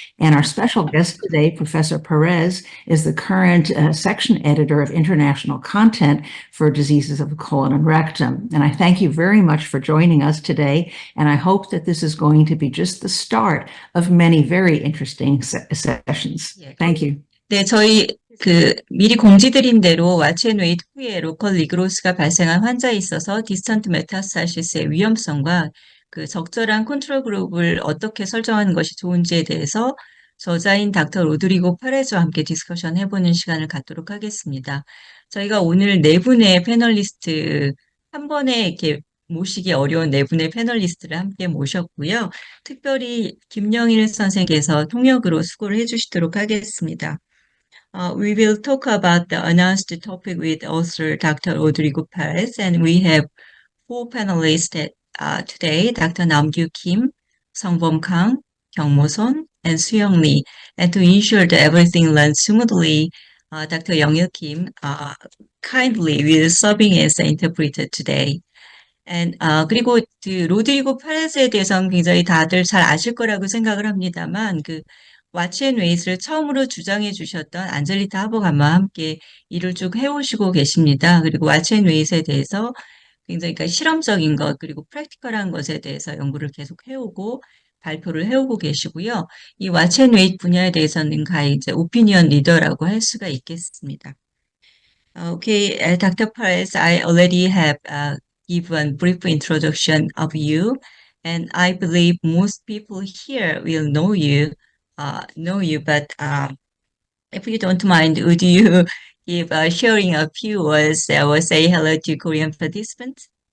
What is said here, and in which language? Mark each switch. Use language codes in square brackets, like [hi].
[en] And our special guest today, Professor Perez, is the current section editor of international content for diseases of the colon and rectum. And I thank you very much for joining us today. And I hope that this is going to be just the start of many very interesting sessions. Thank you. [ko] 네, 저희 미리 공지드린 대로 와치앤웨이트 후에 로컬 리그로스가 발생한 환자에 있어서 디스턴트 메타스타시스의 위험성과 그 적절한 컨트롤 그룹을 어떻게 설정하는 것이 좋은지에 대해서 저자인 닥터 로드리고 파레즈와 함께 디스커션 해보는 시간을 갖도록 하겠습니다. 저희가 오늘 네 분의 패널리스트, 한 번에 이렇게 모시기 어려운 네 분의 패널리스트를 함께 모셨고요. 특별히 김영일 선생께서 통역으로 수고를 해주시도록 하겠습니다. [en] We will talk about the announced topic with author Dr. Rodrigo Perez, and we have four panelists today, Dr. Namgyu Kim, Songbom Kang, Kyungmo Son, and Suyong Lee. And to ensure that everything runs smoothly, Dr. Young-il Kim kindly will serving as the interpreter today. [ko] And, 그리고 로드리고 파레스에 대해서는 굉장히 다들 잘 아실 거라고 생각을 합니다만, 와치앤웨이트를 처음으로 주장해 주셨던 안젤리타 하버감과 함께 일을 쭉 해오시고 계십니다. 그리고 와치앤웨이트에 대해서 굉장히 실험적인 것 그리고 프랙티컬한 것에 대해서 연구를 계속 해오고 발표를 해오고 계시고요. 이 와치앤웨이트 분야에 대해서는 가히 이제 오피니언 리더라고 할 수가 있겠습니다. [en] Okay, Dr. Perez, I already have given brief introduction of you, and I believe most people here will know you. But if you don't mind, would you give sharing a few words or say hello to Korean participants?